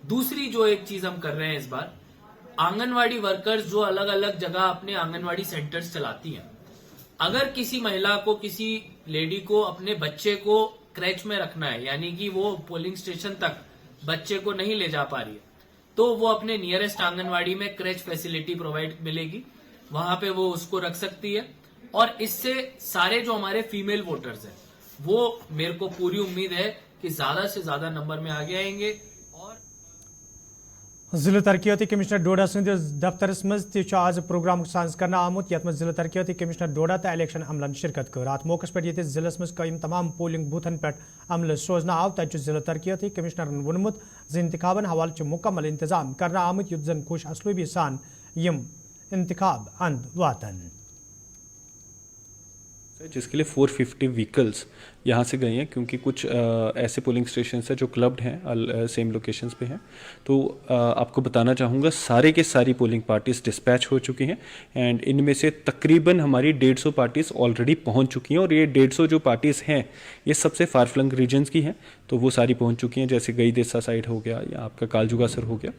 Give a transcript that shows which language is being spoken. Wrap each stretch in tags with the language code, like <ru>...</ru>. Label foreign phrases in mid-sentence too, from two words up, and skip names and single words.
<hi>दूसरी जो एक चीज हम कर रहे हैं इस बार, आंगनवाड़ी वर्कर्स जो अलग अलग जगह अपने आंगनवाड़ी सेंटर्स चलाती हैं, अगर किसी महिला को, किसी लेडी को अपने बच्चे को क्रैच में रखना है, यानी कि वो पोलिंग स्टेशन तक बच्चे को नहीं ले जा पा रही है, तो वो अपने नियरेस्ट आंगनवाड़ी में</hi> <en>creche facility provide</en> <hi>मिलेगी, वहां पे वो उसको रख सकती है। और इससे सारे जो हमारे</hi> <en>female voters</en> <hi>हैं, वो मेरे को पूरी उम्मीद है कि ज्यादा से ज्यादा नंबर में आगे आएंगे। और</hi> <ks>जिला तरक्याती कमिश्नर डोडा संदिस दफ्तरस मज आज प्रोग्राम साज कर आमुत, यत जिला तरक्याती कमिश्नर डोडा तो इलेक्शन अमलन शिरकत कर। अत मौके पे जिलस मज कायम तमाम पोलिंग बूथन पे अमल सोजन आव, तत जिला तरक्याती कमिश्नरन वोनमुत इंतखाबन हवाले मुकम्मल इंतजाम कर आमुत, युत जन खुश असलूबी सान यम इंतखाब अंद वातन,</ks> <hi>जिसके लिए 450 व्हीकल्स यहाँ से गए हैं, क्योंकि कुछ ऐसे</hi> <en>polling station</en> <hi>हैं जो क्लब्ड हैं,</hi> <en>same locations</en> <hi>पे हैं। तो आपको बताना चाहूँगा सारे के सारी</hi> <en>polling parties dispatch</en> <hi>हो चुकी हैं एंड इनमें से तकरीबन हमारी 150 पार्टीज ऑलरेडी पहुँच चुकी हैं, और ये 150 जो पार्टीज़ हैं ये सबसे</hi> <en>far flung regions</en> <hi>की हैं, तो वो सारी पहुँच चुकी हैं, जैसे गई देसा साइड हो गया या आपका कालजुगासर हो गया।</hi>